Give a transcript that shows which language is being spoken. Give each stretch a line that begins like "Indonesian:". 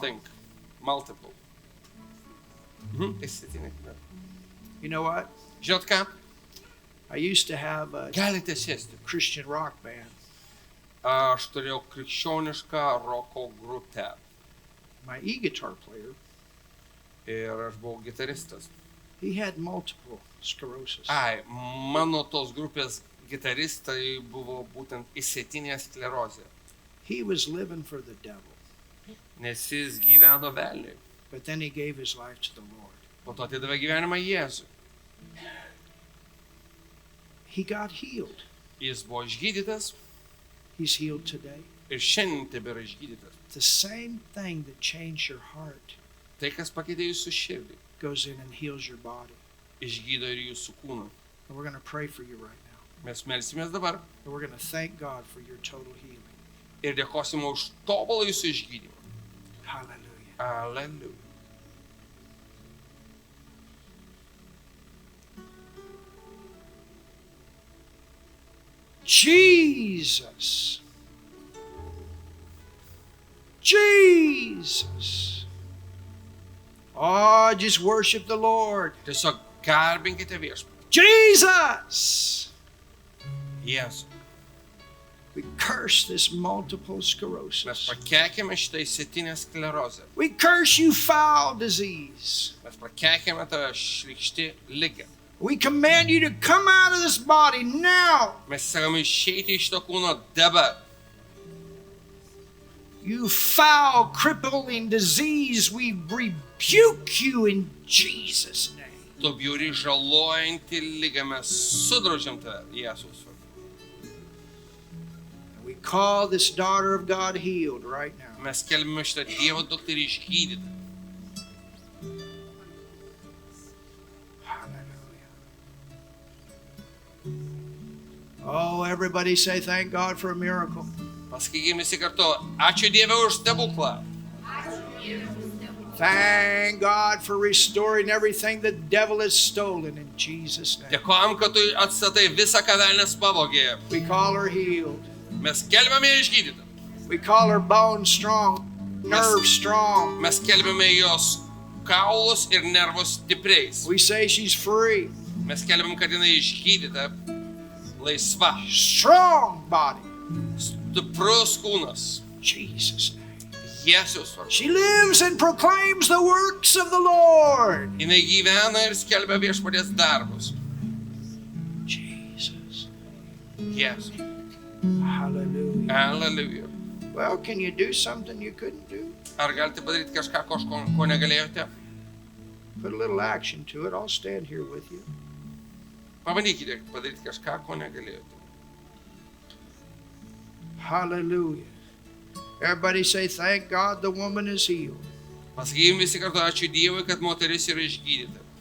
English: this thing. Multiple. Išsėtinė. You know what?
Lithuanian: Žinot ką?
English: I used to have a
Lithuanian: Galite sėsti.
English: Christian rock band.
Lithuanian: Aš turėjau krikščionišką roko grupę
English: My e-guitar player,
Lithuanian: ir aš buvau gitaristas.
English: he had multiple sclerosis.
Lithuanian: Mano tos grupės gitaristai buvo būtent išsėtinė sklerozė,
English: He was living for the devil,
Lithuanian: nes jis gyveno velniui.
English: but then he gave his life to the Lord.
Lithuanian: Po to atidavė gyvenimą Jėzui.
English: He got healed.
Lithuanian: Jis buvo išgydytas
English: He's healed today.
Lithuanian: ir šiandien tebėra išgydytas.
English: The same thing that changed your heart
Lithuanian: Tai, kas pakeitė jūsų širdį,
English: goes in and heals your body.
Lithuanian: išgydo ir jūsų kūną.
English: And we're going to pray for you right now.
Lithuanian: Mes melsimės dabar
English: And we're going to thank God for your total healing.
Lithuanian: ir dėkosime už tobulą jūsų išgydymą.
English: Hallelujah.
Lithuanian: Aleliuja.
English: Jesus. Jesus. Oh, just worship the Lord.
Lithuanian: Tiesiog garbinkite viešpatį.
English: Jesus.
Lithuanian: Jėzų.
English: We curse this multiple
Lithuanian: Mes
English: sclerosis.
Lithuanian: prakeikėme šitą išsėtinę sklerozę.
English: We curse you, foul disease.
Lithuanian: Mes prakeikėme tą šlykštį ligą.
English: We command you to come out of this body now.
Lithuanian: Mes sakome išeiti iš to kūno dabar.
English: You foul, crippling disease, we rebuke you in Jesus' name.
Lithuanian: Tu bjauri žalojantį ligą, mes sudraudžiam tave, Jėzus.
English: And we call this daughter of God healed right now.
Lithuanian: Mes kelbime šitą Dievo dukterį išgydytą.
English: Hallelujah. Oh, everybody say thank God for a miracle.
Lithuanian: Pasakykime visi kartu, ačiū Dieve už stebuklą.
English: Thank God for restoring everything the devil has stolen in Jesus' name.
Lithuanian: Dėkojam, kad tu atstatai visą, ką velnias pavogė.
English: We call her healed.
Lithuanian: Mes kelbėme ją išgydytą.
English: We call her bones strong, nerves strong.
Lithuanian: Mes kelbėme jos kaulus ir nervus stipriais.
English: We say she's free.
Lithuanian: Mes kelbėm, kad jinai išgydyta, laisva,
English: Strong body.
Lithuanian: stiprus kūnas.
English: Jesus' name.
Lithuanian: Jėzus vardu.
English: She lives and proclaims the works of the Lord.
Lithuanian: Jinai gyvena ir skelbia viešpaties darbus.
English: Jesus.
Lithuanian: Jėzus.
English: Hallelujah.
Lithuanian: Aleliuja.
English: Well, can you do something you couldn't do?
Lithuanian: Ar galite padaryti kažką, ko negalėjote?
English: Put a little action to it. I'll stand here with you.
Lithuanian: Pabandykite padaryti kažką, ko negalėjote.
English: Hallelujah. Everybody say, thank God the woman is healed.
Lithuanian: Pasakykim visi kartu, ačiū Dievui, kad moteris yra išgydyta.